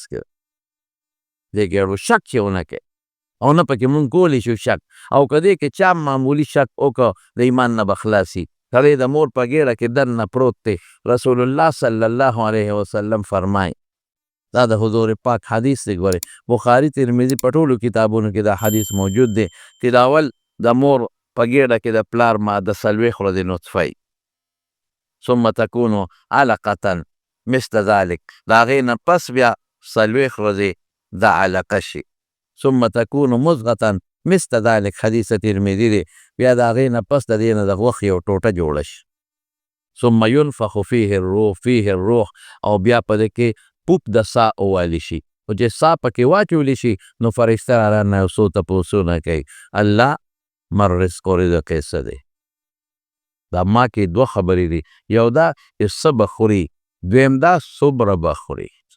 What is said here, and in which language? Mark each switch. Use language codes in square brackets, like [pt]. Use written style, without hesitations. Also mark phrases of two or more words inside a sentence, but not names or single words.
[ps] کې دې کې اړو شک چې ونه کوئ او نه پکې مونږ کولی شو شک او که دې کې چا معمولي شک وکړه د ایمان نه به خلاصي سړی د مور په ګېډه کې دننه پروت دی رسول الله صلی الله علیه وسلم فرمایي دا د حضور پاک حدیث دی ګورئ بخاري ترمذي په ټولو کتابونو کې دا حدیث موجود دی چې د اول د مور په ګېډه کې د پلار ماده 40 ورځې نطفه [ar] ثم تكون علقة مثل ذلك [ps] د هغې نه پس بیا 40 ورځې د علقه شي [ar] ثم تكون مضغة مثل ذلك [ps] حدیث ترمذي دی بیا د هغې نه پس د دې نه د غوښې یو ټوټه جوړه شي [ar] ثم ينفخ فيه الروح [ps] او بیا په دې کې پوپ د سا اوالی شي او چې سا پکې واچولی شي نو فرشته رانه یو څو تپوسونه کوي الله مر رزق و رزق یې څه دی دا ما کې دوه خبرې دي یو دا چې څه به خوري دویم دا څومره به خوري